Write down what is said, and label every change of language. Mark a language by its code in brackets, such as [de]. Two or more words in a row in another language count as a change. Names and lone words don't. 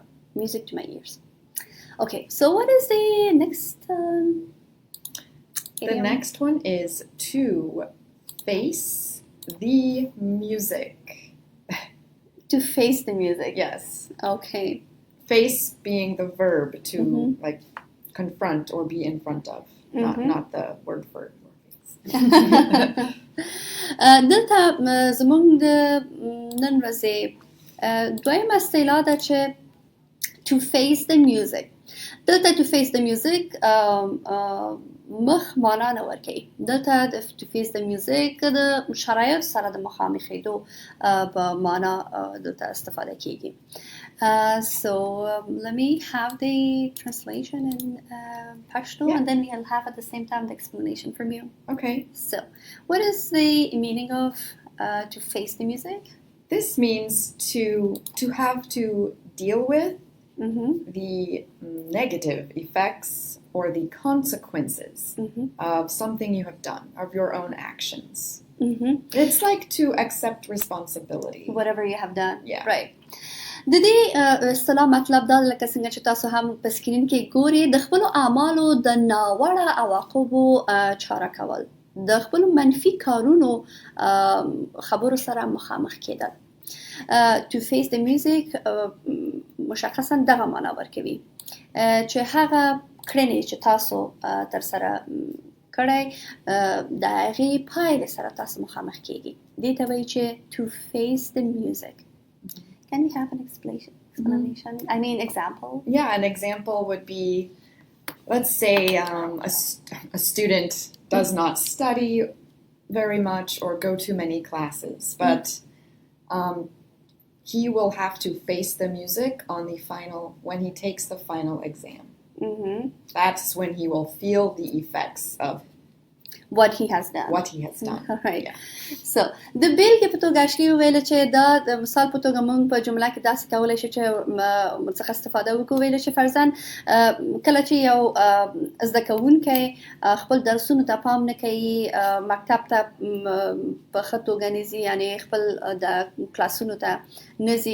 [en] Music to my ears. Okay, so what is the next The next one is to face the music. To face the music. Yes. Okay. Face being the verb to like confront or be in front of, not the word for face. [ps] دلته زموږ د نن ورځې دویمه اصطلاح ده چې [en] to face the music. [ps] دلته [en] to face the music [ps] مخ معنا نه ورکوي. دلته [en] to face the music [ps] د شرایط سره د مخامخېدو په معنا دلته استفاده کیږي. [en] So let me have the translation in Pashto, and then I'll have at the same time the explanation from you. Okay. So, what is the meaning of to face the music? This means to have to deal with the negative effects or the consequences of something you have done, of your own actions. It's like to accept responsibility. Whatever you have done. Yeah. Right. [ps] د دې اصطلاح مطلب دا لکه څنګه چې تاسو هم په سکرین کې ګورئ د خپلو اعمالو د ناوړه عواقبو چاره کول د خپلو منفي کارونو خبرو سره مخامخ کېدل. [en] To face the music [ps] مشخصا دغه معنا ورکوي چې هغه کړنې چې تاسو ترسره کړئ د هغې پایلې سره تاسو مخامخ کېږئ. دې ته وایي چې [en] to face the music. Can you have an explanation? I mean, example? Yeah, an example would be, let's say a student does not study very much or go to many classes, but he will have to face the music when he takes the final exam. That's when he will feel the effects of what he has done. Right. Yeah. [ps] So د بیلګې په توګه اشلي وویل چې دا د مثال په توګه موږ په جمله کې داسې کولی شو چې څخه استفاده وکړو ویل چې فرضاً کله چې یو زده کوونکی خپل درسونو ته پام نه کوي مکتب ته په ښه توګه نه ځي یعنې خپل د کلاسونو ته نه ځي.